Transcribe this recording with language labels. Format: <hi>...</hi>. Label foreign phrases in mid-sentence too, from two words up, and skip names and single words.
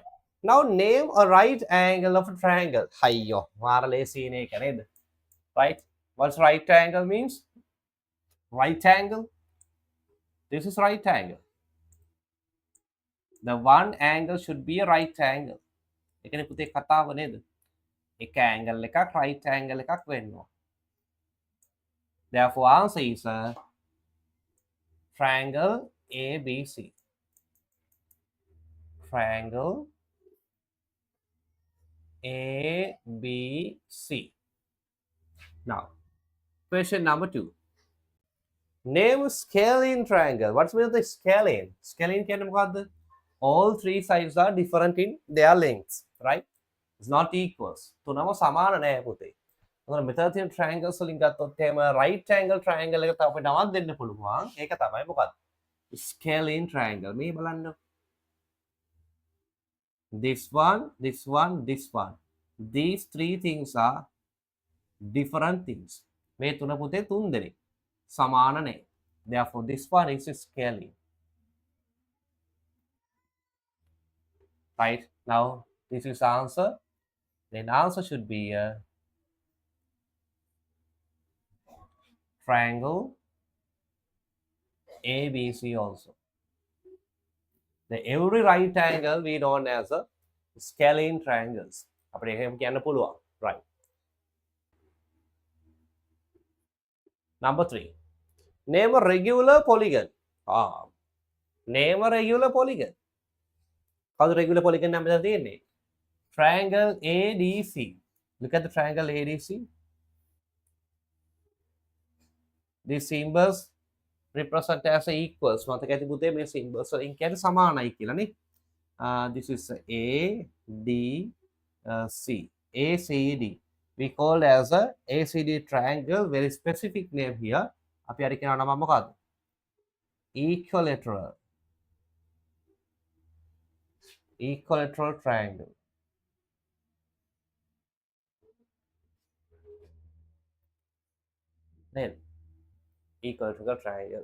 <en>Now name a right angle of a triangle. Hayyo, marale sine kaned. Right? What's right angle means? Right angle. This is right angle. The one angle should be a right angle.</en> <si>එකනේ පුතේ කතාව නේද? එක angle එකක්</si> <en>right angle</en> <si>එකක් වෙන්නවා.</si> <en>Therefore answer is a triangle ABC. Triangle ABC. Now, question number 2. Name scalene triangle. What's with the scalene? Scalene</en> <si>කියන්නේ මොකද්ද?</si> <en>All three sides are different in their lengths, right? It's not equals.</en> <si>තුනම සමාන නෑ පුතේ. එතකොට මෙතන තියෙන triangles වලින් ගත්තොත් එහෙම</si> <en>right angle triangle</en> <si>එක අපිට නමක් දෙන්න පුළුවන්. ඒක තමයි මොකක්ද?</si> <en>Scalene triangle.</en> <si>මේ බලන්න.</si> <en>This one, this one, this one. These three things are different things.</en> <si>මේ තුන පුතේ තුන් දෙනෙක්. සමාන නැහැ.</si> <en>Therefore, this one is scalene. Right? Now, this is answer. Then answer should be a triangle ABC also. The every right angle we known as a scalene triangles.</en> <si>අපිට එහෙම කියන්න පුළුවන්.</si> <en>Right. Number 3. Name a regular polygon. Name a regular polygon. How's the regular polygon number තියෙන්නේ? Triangle ADC. Look at the triangle ADC. These symbols represent as equals.</en> <si>මතක ඇති පුතේ මේ symbols වලින් කියන්නේ සමානයි කියලා නේ.</si> <en>This is A D C. ACD. We call as a ACD triangle. Very specific name here.</en> <si>අපි අර කියනවා නම මොකක්ද?</si> <en>Equilateral. Equilateral triangle. Then equilateral triangle.</en>